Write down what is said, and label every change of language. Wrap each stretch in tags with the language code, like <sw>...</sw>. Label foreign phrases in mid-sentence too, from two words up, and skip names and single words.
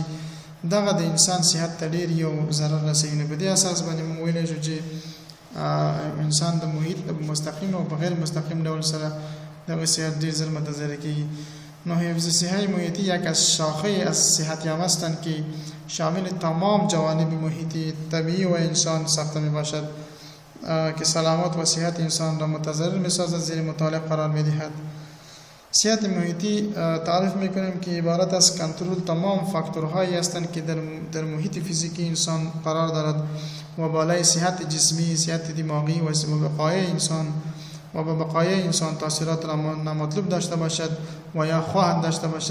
<ps>دغه د انسان صحت ته ډېر یو ضرر رسوي. نو په دې اساس باندې موږ ویلی شو چې انسان د محیط مستقیم او په غیر مستقیم ډول سره دغه صحت ډېر زر متضرر کیږي.</ps> <fa>نو حفظ صحت محیطی یک از شاخه از صحت یابی هستند که شامل تمام جوانب محیطی طبیعی و انسان ساخته می باشد. که سلامت و صحت انسان را متضرر می‌سازد زیر مطالعه قرار می‌دهد. صحت محیطی تعریف می‌کنیم که عبارت از کنترل تمام فاکتورهایی هستند که در محیط فیزیکی انسان قرار دارد و بالای صحت جسمی، صحت دماغی و بقای انسان تاثیرات را نامطلوب داشته باشد و یا خواهد داشته باشد.</fa>